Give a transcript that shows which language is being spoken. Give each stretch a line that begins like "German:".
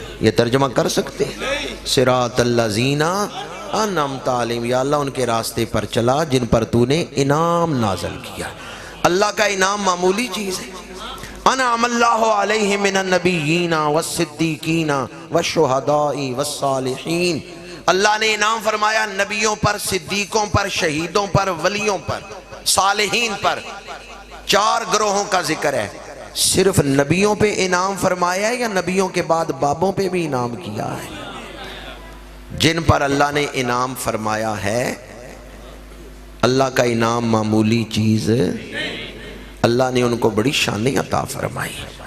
Urdu: یہ ترجمہ کر سکتے ہیں
Arabic: صراط الذین انعمت علیہم،
Urdu: یا اللہ ان کے راستے پر چلا جن پر تو نے انعام نازل کیا. اللہ کا انعام معمولی چیز ہے.
Arabic: انعم اللہ علیہم من النبیین والصدیقین والشہداء والصالحین.
Urdu: اللہ نے انعام فرمایا نبیوں پر، صدیقوں پر، شہیدوں پر، ولیوں پر، صالحین پر. 4 گروہوں کا ذکر ہے. صرف نبیوں پہ انعام فرمایا ہے یا نبیوں کے بعد بابوں پہ بھی انعام کیا ہے؟ جن پر اللہ نے انعام فرمایا ہے، اللہ کا انعام معمولی چیز، اللہ نے ان کو بڑی شانیں عطا فرمائی.